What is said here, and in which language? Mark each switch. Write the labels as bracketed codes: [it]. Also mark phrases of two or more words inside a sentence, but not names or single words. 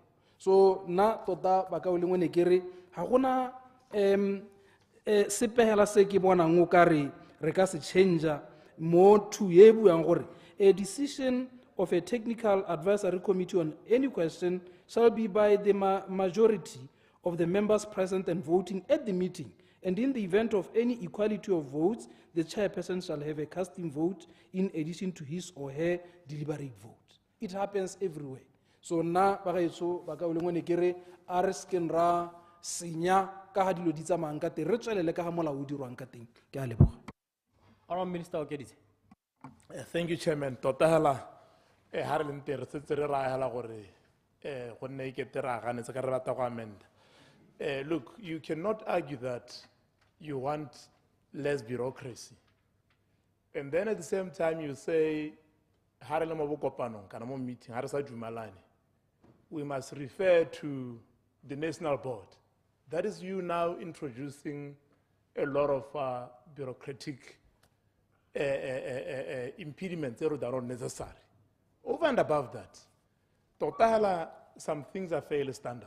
[tn] So na tota ba ka o lengwe ne kere ha gona sepehela se ke bonang o ka re ka se [en] change [tn] mo to ye buang gore [en] a decision of a technical advisory committee on any question shall be by the majority of the members present and voting at the meeting, and in the event of any equality of votes, the chairperson shall have a casting vote in addition to his or her deliberate vote. It happens everywhere. [tn] So na ba gaetso ba ka o lengwe ne kere a re sken ra senya ka ha dilo di tsamayang ka teng re tswelele ka ha molao o dirwang ka teng. Ke a leboga. [en] Honorable Minister Okeditse. Thank you, Chairman. [tn] Tota hela ha re lente re setse re ra hela gore go nne ikete ra gane se ka re batla go amend. [en] Look, you cannot argue that you want less bureaucracy, and then at the same time you say [tn] ha re le mo bokopanong kana mo meeting ha re sa dumalane, [en] we must refer to the national board. That is you now introducing a lot of bureaucratic impediments that are not necessary. Over and above that, totally some things are fairly standard.